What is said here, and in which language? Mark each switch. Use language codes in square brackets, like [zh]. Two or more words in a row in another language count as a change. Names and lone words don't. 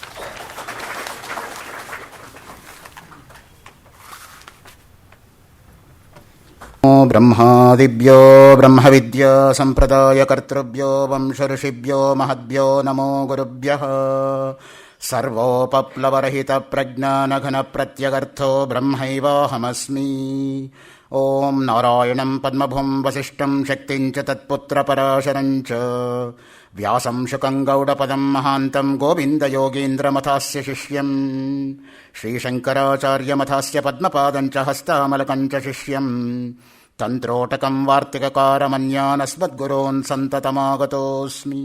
[sa] ಬ್ರಹ್ಮಾದಿಭ್ಯೋ ಬ್ರಹ್ಮವಿದ್ಯಾ ಸಂಪ್ರದಾಯಕರ್ತೃಭ್ಯೋ ವಂಶಋಷಿಭ್ಯೋ ಮಹದ್ಭ್ಯೋ ನಮೋ ಗುರುಭ್ಯಃ. ಸರ್ವೋಪಪ್ಲವರಹಿತ ಪ್ರಜ್ಞಾನಘನ ಪ್ರತ್ಯಗರ್ಥೋ ಬ್ರಹ್ಮೈವಾಹಮಸ್ಮಿ. ಓಂ ನಾರಾಯಣಂ ಪದ್ಮಭುಂ ವಸಿಷ್ಠಂ ಶಕ್ತಿಂಚ ತತ್ಪುತ್ರಪರಾಶರಂಚ ವ್ಯಾಸಂ ಶುಕಂ ಗೌಡಪದಂ ಮಹಾಂತಂ ಗೋವಿಂದಯೋಗೀಂದ್ರಮಥಾಸ್ಯ ಶಿಷ್ಯಂ ಶ್ರೀಶಂಕರಾಚಾರ್ಯಮಥಾಸ್ಯ ಪದ್ಮಪಾದಂಚ ಹಸ್ತಾಮಲಕಂಚ ಶಿಷ್ಯಂ ತಂತ್ರೋಟಕಂ ವಾರ್ತಿಕಕಾರಮನ್ಯಾನಸ್ಮದ್ಗುರೋನ್ ಸಂತತಮಾಗತೋಸ್ಮಿ.